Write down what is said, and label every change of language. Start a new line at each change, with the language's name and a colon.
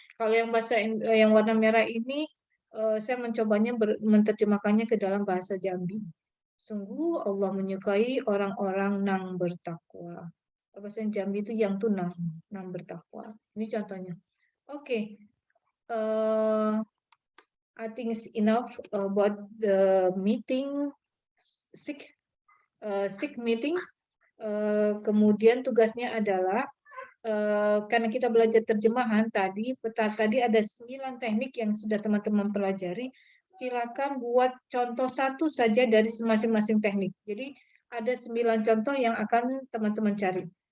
Indonesian: Kalau yang yang warna merah ini saya mencobanya menerjemahkannya ke dalam bahasa Jambi. Sungguh Allah menyukai orang-orang yang bertakwa. Bahasa Jambi itu yang tunang, nam bertakwa. Ini contohnya. Oke.
English: I think it's enough about the meeting, SIG meeting.
Indonesian: Kemudian tugasnya adalah karena kita belajar terjemahan tadi ada 9 teknik yang sudah teman-teman pelajari. Silakan buat contoh satu saja dari masing-masing teknik. Jadi ada 9 contoh yang akan teman-teman cari.